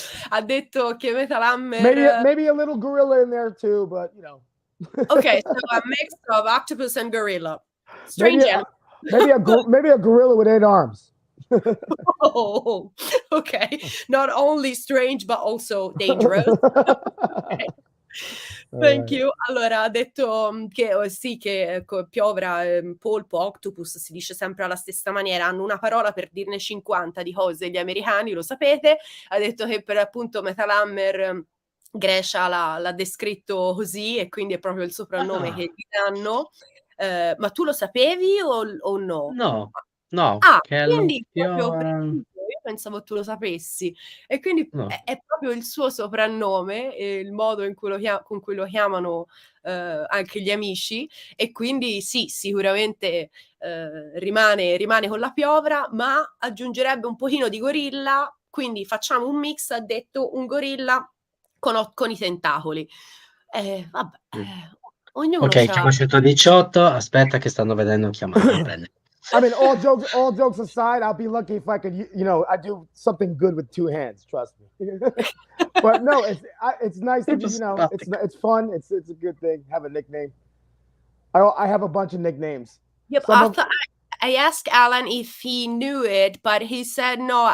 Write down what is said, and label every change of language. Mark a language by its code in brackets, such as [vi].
[it] Ha detto che Metal Hammer... [en] Maybe a little gorilla in there too, but you know. Okay, so a mix of octopus and gorilla. Strange animal. Maybe a gorilla with 8 arms. Oh, okay. Not only strange, but also dangerous. Okay. Thank you. [it] Allora, ha detto che sì, che piovra, polpo, octopus, si dice sempre alla stessa maniera. Hanno una parola per dirne 50 di cose, gli americani, lo sapete. Ha detto che per appunto Metal Hammer Grecia l'ha descritto così, e quindi è proprio il soprannome che gli danno. Ma tu lo sapevi o no? No. Quindi proprio io pensavo tu lo sapessi, e quindi è proprio il suo soprannome e il modo in cui con cui lo chiamano anche gli amici, e quindi sì, sicuramente rimane con la piovra, ma aggiungerebbe un pochino di gorilla, quindi facciamo un mix, ha detto, un gorilla con i tentacoli. Vabbè, ognuno Ok, chiamo 118, aspetta che stanno vedendo chiamare. [en] I mean, all jokes aside, I'll be lucky if I could, I do something good with 2 hands. Trust me. But no, it's nice to be, it's fun. It's a good thing. Have a nickname. I have a bunch of nicknames. Yep, I asked Alan if he knew it, but he said no.